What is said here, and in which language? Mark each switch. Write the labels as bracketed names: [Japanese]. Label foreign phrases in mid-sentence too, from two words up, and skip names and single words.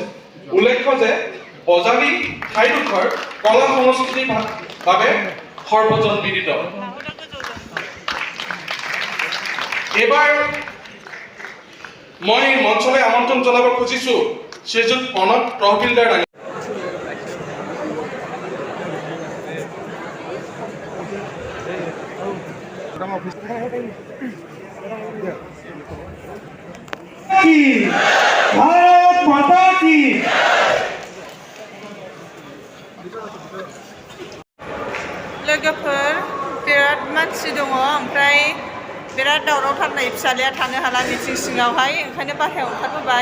[Assamese] উল্লেখ্য যে বজাৰী ঠাইডোখৰ কলা সংস্কৃতিৰ বাবে সৰ্বজন বিদিত। এইবাৰ মই মঞ্চলৈ আমন্ত্ৰণ জনাব খুজিছোঁ শ্ৰীযুত প্ৰণৱ তহবিলদাৰ। [Hindi] भारत माता की। [Bodo] लोगोफोर बिराद मानसि दङ ओमफ्राय बिराद दावरावथारनाय फिसालाया थानो हाला मिथिं सिङावहाय ओंखायनो बाहेरायाव ओंखारबोबाय।